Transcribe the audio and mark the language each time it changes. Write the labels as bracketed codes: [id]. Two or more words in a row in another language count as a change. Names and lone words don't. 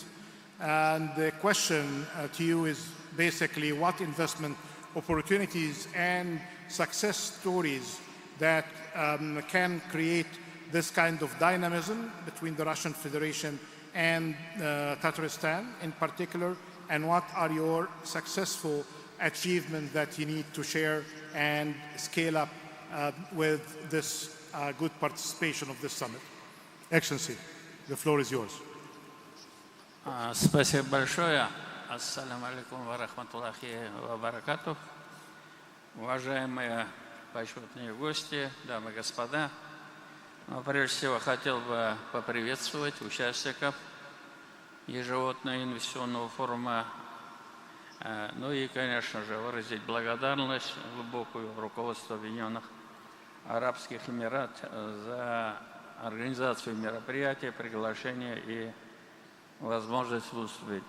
[en] And the question to you is basically what investment opportunities and success stories that can create this kind of dynamism between the Russian Federation and Tatarstan in particular, and what are your successful achievements that you need to share and scale up with this good participation of this summit. Excellency, the floor is yours. [ru] Спасибо большое. [ar] السلام عليكم ورحمة الله وبركاته. [ru] Уважаемые почетные гости, дамы и господа, прежде всего хотел бы поприветствовать участников ежегодного инвестиционного форума, ну и, конечно же, выразить благодарность глубокую руководству Объединенных Арабских Эмиратов за организацию мероприятия, приглашение и возможность выступить.